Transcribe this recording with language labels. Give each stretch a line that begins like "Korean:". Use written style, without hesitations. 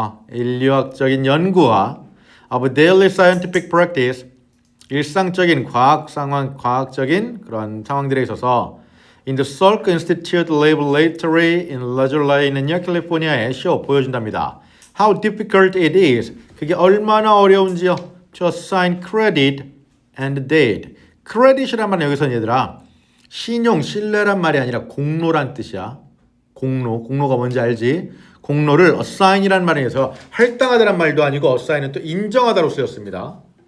Korean: 인류학적인 연구와
English: of daily scientific practice.
Korean: 일상적인 과학 상황, 과학적인 그런 상황들에 있어서 in the Salk Institute Laboratory in 라졸라이는요 캘리포니아에 보여준답니다.
English: How difficult it is.
Korean: 그게 얼마나 어려운지요.
English: To assign credit and date.
Korean: credit이란 말은 여기서 얘들아 신용, 신뢰란 말이 아니라 공로란 뜻이야. 공로가 뭔지 알지? 공로를 assign이란 말에서 할당하다란 말도 아니고 assign은 또 인정하다로 쓰였습니다.